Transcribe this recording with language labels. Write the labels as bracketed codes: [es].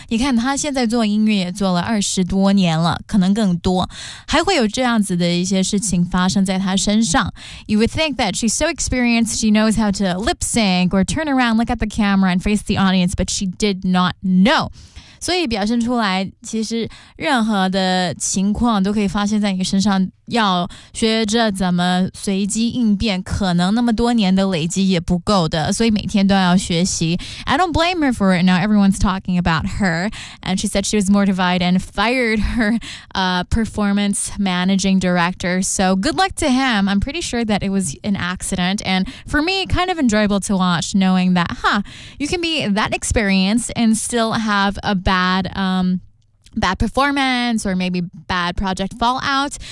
[zh] 你看他现在做音乐也做了20多年了，可能更多，还会有这样子的一些事情发生在他身上。 [en] You would think that she's so experienced, she knows how to lip sync or turn around, look at the camera and face the audience, but she did not know. [zh] 所以表现出来，其实任何的情况都可以发现在你身上，要学着怎么随机应变，可能那么多年的累积也不够的，所以每天都要学习。 [en] I don't blame her for it. Now everyone's talking about her, and she said she was mortified and fired her performance managing director. So good luck to him. I'm pretty sure that it was an accident, and for me, kind of enjoyable to watch, knowing that, huh, you can be that experienced and still have a bad performance or maybe bad project fallout.